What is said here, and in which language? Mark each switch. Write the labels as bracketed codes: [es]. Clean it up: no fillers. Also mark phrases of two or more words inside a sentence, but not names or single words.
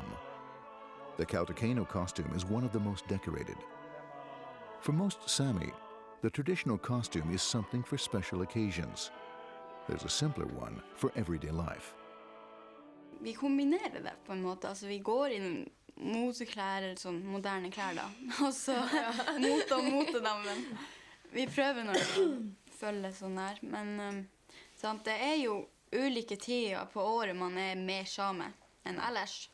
[en] The Kautokeino costume is one of the most decorated. For most Sami, the traditional costume is something for special occasions. There's a simpler one for everyday life. [no] Vi kombinerer det på en måte. Altså, vi går inn moteklær, sånn moderne klær da. Og så motedammen. Vi prøver når vi følger sånn her. Men sant, det er jo ulike tider på året man er mer same enn ellers.